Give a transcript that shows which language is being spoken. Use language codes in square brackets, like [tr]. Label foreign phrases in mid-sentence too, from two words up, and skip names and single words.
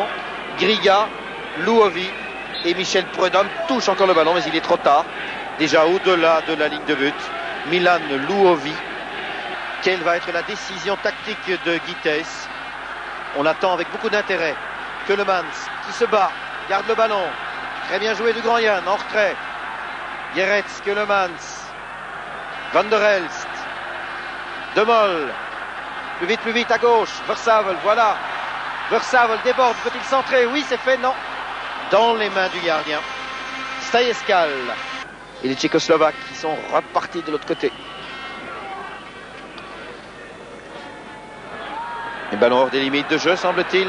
[fr] Grilla, Louhovi et Michel Prudhomme touchent encore le ballon, mais il est trop tard. Déjà au-delà de la ligne de but. Milan Louhovi. Quelle va être la décision tactique de Guy Thys? On attend avec beaucoup d'intérêt. Keulemans qui se bat, garde le ballon. Très bien joué de Grand Yann, en retrait. Geretz, Keulemans. Van der Elst. De Mol. Plus vite à gauche. Versavel, voilà. Versavel déborde, peut-il centrer? Oui, c'est fait, non. Dans les mains du gardien. Stajeskal. Et les Tchécoslovaques qui sont repartis de l'autre côté. Les ballons hors des limites de jeu, semble-t-il.